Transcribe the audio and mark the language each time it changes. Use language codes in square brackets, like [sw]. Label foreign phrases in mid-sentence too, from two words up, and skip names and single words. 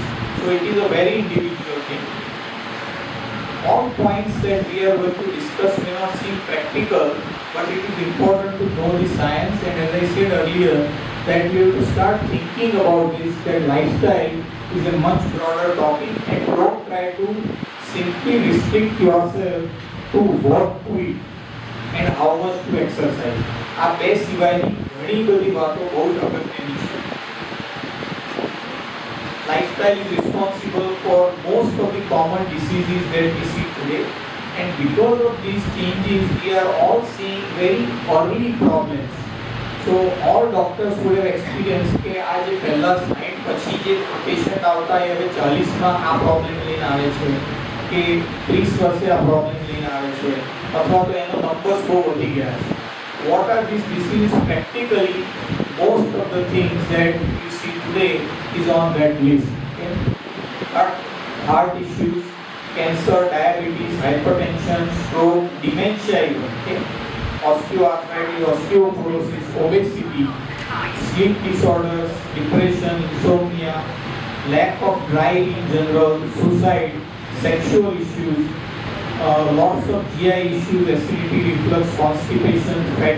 [en] So it is a very individual thing. All points that we are going to discuss may not seem practical, but it is important to know the science, and as I said earlier, that we have to start thinking about this, that lifestyle is a much broader topic, and don't try to simply restrict yourself to what to eat and how much to exercise. [gu] આ બે સિવાયની ઘણી બધી વાતો બહુ જ અગત્યની છે. [en] Lifestyle is responsible for most of the common diseases that we see today, and because of these changes, we are all seeing very early problems. So all doctors would have experienced [gu] કે આ જે પહેલા 60 પછી જે પેશન્ટ આવતા એ હવે 40માં આ પ્રોબ્લેમ લઈને આવે છે, કે 30 વર્ષે આ પ્રોબ્લેમ લઈને આવે છે, અથવા તો એનો નંબર્સ બહુ વધી ગયા છે. [en] What are these diseases practically? Most of the things that you see today is on that list. Okay? Heart issues, cancer, diabetes, hypertension, stroke, dementia even. Okay? Osteoarthritis, osteoporosis, obesity, sleep disorders, depression, insomnia, lack of drive in general, suicide, sexual issues, lots of GI issues, acidity, reflux, constipation, fatty liver.